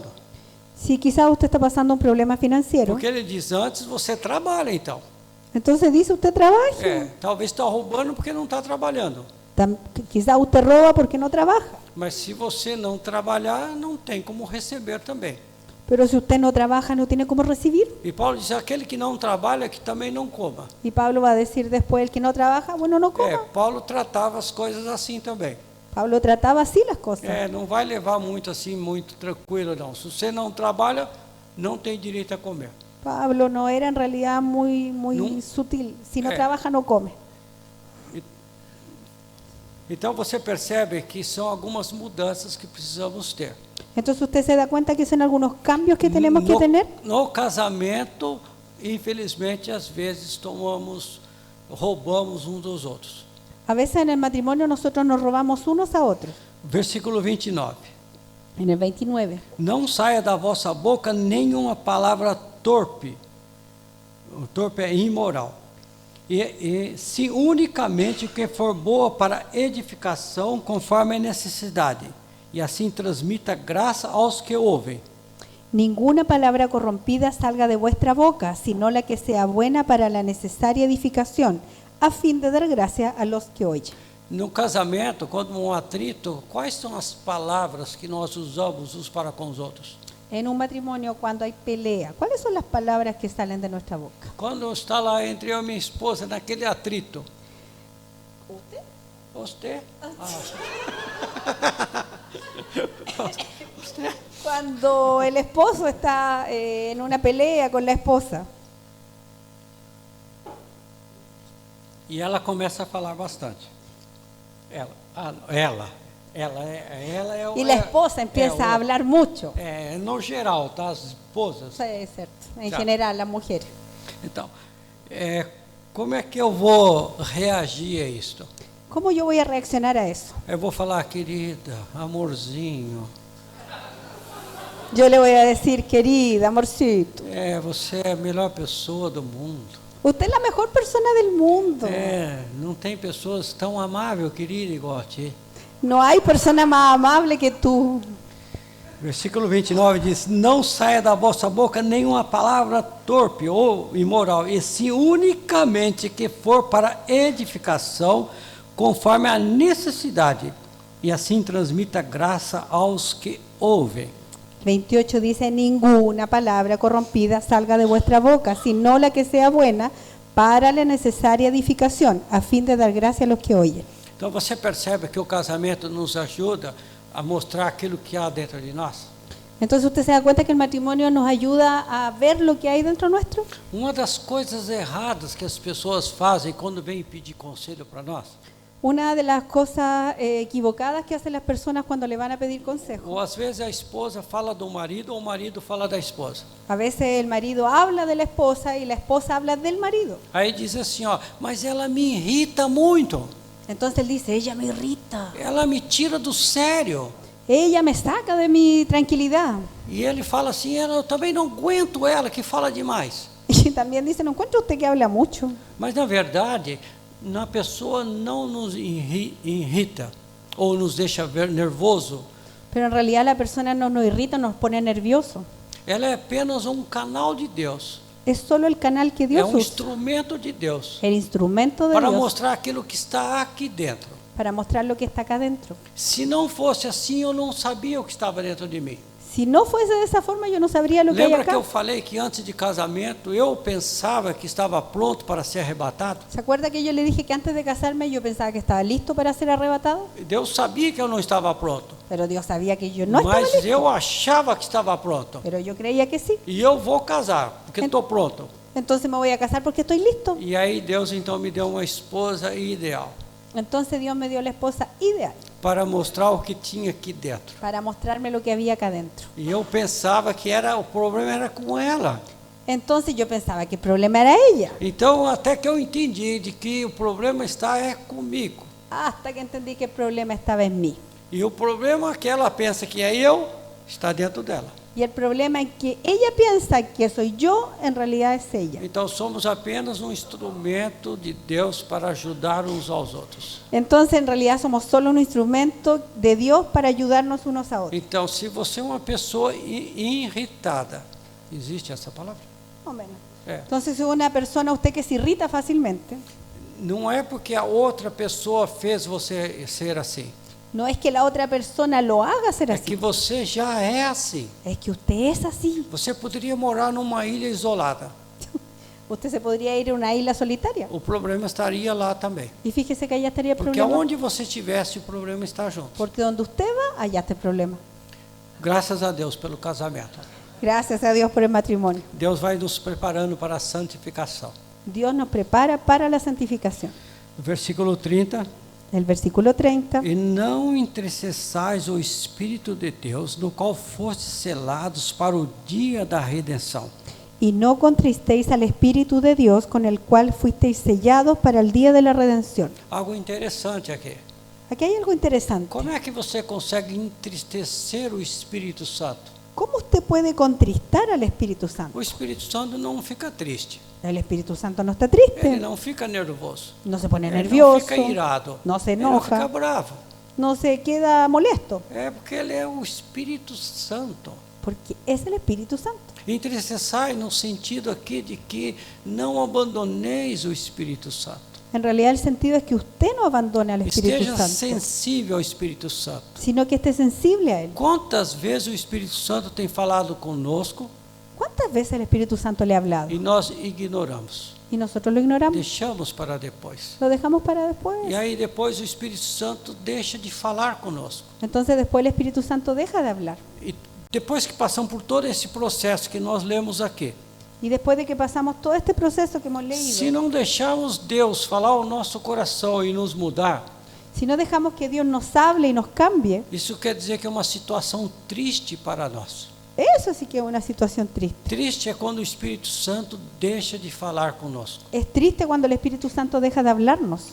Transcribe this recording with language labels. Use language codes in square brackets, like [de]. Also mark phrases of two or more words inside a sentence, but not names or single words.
[es] Si quizás usted está pasando un problema financiero, [pt] porque ele diz antes, você trabalha então. [es] entonces dice, usted trabaje. [pt] Talvez está roubando porque não está trabalhando. [es] Quizás usted roba porque no trabaja. [pt] Mas se você não trabalhar, não tem como receber também. [es] Pero si usted no trabaja, no tiene cómo recibir. [pt] E Paulo diz, aquele que não trabalha, que também não coma. [es] Y Pablo va a decir después, el que no trabaja, bueno, no coma. [pt] Paulo tratava as coisas assim também. [es] Pablo trataba así las cosas. [pt] Não vai levar muito assim, muito tranquilo não. Se você não trabalha, não tem direito a comer. [es] Pablo no era en realidad muy No. sutil. Si no trabaja, no come. [pt] Então você percebe que são algumas mudanças que precisamos ter. [es] Entonces usted se da cuenta que son algunos cambios que tenemos que tener. [pt] No casamento, infelizmente, às vezes roubamos uns dos outros. [es] A veces en el matrimonio nosotros nos robamos unos a otros. [pt] Versículo 29. [es] En el 29. [pt] Não saia da vossa boca nenhuma palavra torpe. O torpe é imoral. E se unicamente o que for boa para edificação, conforme a necessidade. E assim transmita graça aos que ouvem. [es] Ninguna palabra corrompida salga de vuestra boca, sino la que sea buena para la necesaria edificación, a fin de dar gracia a los que oyen. [pt] No casamento, quando atrito, quais são as palavras que nós usamos uns para com os outros? [es] En un matrimonio, cuando hay pelea, ¿cuáles son las palabras que salen de nuestra boca? [pt] Quando está lá entre eu e minha esposa, naquele atrito. Você? [es] Cuando el esposo está en una pelea con la esposa [pt] E ela começa a falar bastante. Ela é o. [es] y la esposa empieza a hablar mucho. [pt] No geral, tá? As esposas. [es] Sí, es cierto. En [pt] Tá. [es] general, las mujeres. [pt] Então, como é que eu vou reagir a isto? [es] ¿Cómo yo voy a reaccionar a eso? [pt] Eu vou falar, querida, amorzinho, [es] Yo le voy a decir, querida, amorcito, [pt] você é a melhor pessoa do mundo. [es] usted es la mejor persona del mundo. [pt] Não tem pessoas tão amáveis, querida, [es] igual a ti. No hay persona más amable que tú. [pt] Versículo 29 diz: não saia da vossa boca nenhuma palavra torpe ou imoral, e sim unicamente que for para edificação, conforme a necessidade, e assim transmita graça aos que ouvem. [es] 28 dice, ninguna palabra corrompida salga de vuestra boca, sino la que sea buena para la necesaria edificación, a fin de dar gracia a los que oyen. [pt] Então você percebe que o casamento nos ajuda a mostrar aquilo que há dentro de nós. [es] Entonces usted se da cuenta que el matrimonio nos ayuda a ver lo que hay dentro nuestro. [pt] Uma das coisas erradas que as pessoas fazem quando vêm pedir conselho para nós, [es] Una de las cosas equivocadas que hacen las personas cuando le van a pedir consejo. [pt] Ou às vezes a esposa fala do marido ou o marido fala da esposa. [es] A veces el marido habla de la esposa y la esposa habla del marido. [pt] Aí diz assim, ó, mas ela me irrita muito. [es] Entonces él dice, ella me irrita, [pt] Ela me tira do sério. [es] ella me saca de mi tranquilidad. [pt] E ele fala assim, eu também não aguento ela que fala demais. [es] Y también dice, ¿no encuentra usted que habla mucho? [pt] Mas na verdade, a pessoa não nos irrita ou nos deixa nervoso. [es] Pero en realidad la persona no nos irrita, nos pone nervioso. [pt] Ela é apenas um canal de Deus. [es] Es solo el canal que [pt] É [es] Dios usa, [pt] instrumento de Deus [es] el instrumento de [pt] para [es] Dios [pt] mostrar aquilo que está aqui dentro. [es] para mostrar lo que está acá dentro. [pt] Se não fosse assim, eu não sabia o que estava dentro de mim. [es] Si no fuese de esa forma, yo no sabría lo que hay [pt] Lembra que [es] acá. [pt] eu falei que antes de casamento eu pensava que estava pronto para ser arrebatado? [es] ¿Se acuerda que yo le dije que antes de casarme yo pensaba que estaba listo para ser arrebatado? [pt] Deus sabia que eu não estava pronto, [es] Pero Dios sabía que yo no estaba [pt] mas [es] listo. [pt] eu achava que estava pronto. [es] Pero yo creía que sí. [pt] E eu vou casar, porque estou pronto. [es] Entonces me voy a casar porque estoy listo. [pt] E aí Deus então me deu uma esposa ideal [es] Entonces Dios me dio la esposa ideal [pt] para mostrar o que tinha aqui dentro. [es] para mostrarme lo que había acá dentro. [pt] E eu pensava que o problema era com ela. [es] Entonces yo pensaba que el problema era ella. [pt] Então até que eu entendi de que o problema está comigo. [es] Hasta que entendí que el problema estaba en mí. [pt] E o problema que ela pensa que é eu está dentro dela. [es] Y el problema es que ella piensa que soy yo, en realidad es ella. [pt] Então somos apenas um instrumento de Deus para ajudar uns aos outros. [es] Entonces en realidad somos solo un instrumento de Dios para ayudarnos unos a otros. [pt] Então se você é uma pessoa irritada, existe essa palavra? [es] Más o menos. [pt] É. [es] Entonces si una persona usted que se irrita fácilmente, [pt] Não é porque a outra pessoa fez você ser assim. [es] no es que la otra persona lo haga ser [pt] É [es] así, [pt] que você já é assim. [es] es que usted es así. [pt] Você poderia morar numa ilha isolada. [es] Usted se podría ir a una isla solitaria. [pt] O problema estaria lá também. [es] Y fíjese que allá estaría el [pt] Porque [es] problema. [pt] aonde você estivesse, o problema está junto. [es] Porque donde usted va, allá está el problema. [pt] Graças a Deus pelo casamento. [es] Gracias a Dios por el matrimonio. [pt] Deus vai nos preparando para a santificação. [es] Dios nos prepara para la santificación. [pt] Versículo 30. [es] El versículo 30. [pt] E não entristeçais o Espírito de Deus, no qual fostes selados para o dia da redenção. [es] Y no contristéis al Espíritu de Dios, con el cual fuisteis sellados para el día de la redención. [pt] Algo interessante aqui. [es] Aquí hay algo interesante. [pt] Como é que você consegue entristecer o Espírito Santo? [es] ¿Cómo usted puede contristar al Espíritu Santo? [pt] O Espírito Santo não fica triste. [es] El Espíritu Santo no está [pt] Ele [es] triste, [pt] não fica nervoso. [es] no se pone [pt] Ele não [es] nervioso, [pt] fica irado. [es] no se [pt] Ele não fica [es] enoja, [pt] bravo. [es] no se queda molesto, [pt] É porque ele é o Espírito Santo. [es] porque es el Espíritu Santo. [pt] Entristecai no sentido aqui de que não abandoneis o Espírito Santo. [es] En realidad el sentido es que usted no abandone al Espíritu [pt] Esteja [es] Santo, [pt] sensível ao Espírito Santo. [es] sino que esté sensible a Él. [pt] Quantas vezes o Espírito Santo tem falado conosco [es] ¿Cuántas veces el Espíritu Santo le ha hablado? [pt] e nós ignoramos? [es] Y nosotros lo ignoramos, [pt] Deixamos para depois. [es] lo dejamos para después. [pt] E aí depois o Espírito Santo deixa de falar conosco. [es] Entonces después el Espíritu Santo deja de hablar. [pt] E depois que passamos por todo esse processo que nós lemos aqui, [es] Y después de que pasamos todo este proceso que hemos [pt] se [es] leído, [pt] não deixarmos Deus falar ao nosso coração e nos mudar, [es] si no dejamos que Dios nos hable y nos cambie, [pt] isso quer dizer que é uma situação triste para nós. [es] eso sí que es una situación triste. [pt] Triste é quando o Espírito Santo deixa de falar conosco. [es] Es triste cuando el Espíritu Santo deja de hablarnos.